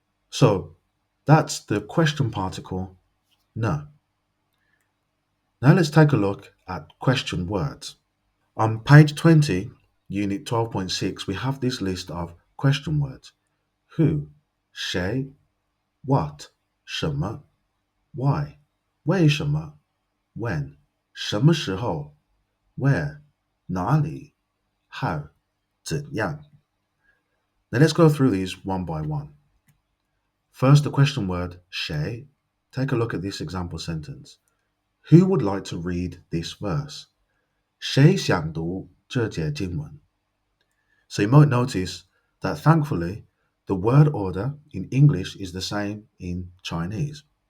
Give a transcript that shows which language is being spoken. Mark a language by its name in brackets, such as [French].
[English] So that's the question particle ne. Now let's take a look at question words. On page 20, unit 12.6, we have this list of question words. Who, 谁, what, 什么, why, 为什么, when, 什么时候, where, 哪里, how, 怎样. Now let's go through these one by one. First, the question word 谁. Take a look at this example sentence. Who would like to read this verse? [Chinese] 谁想读这节经文? [English] So you might notice that thankfully, the word order in English is the same in Chinese.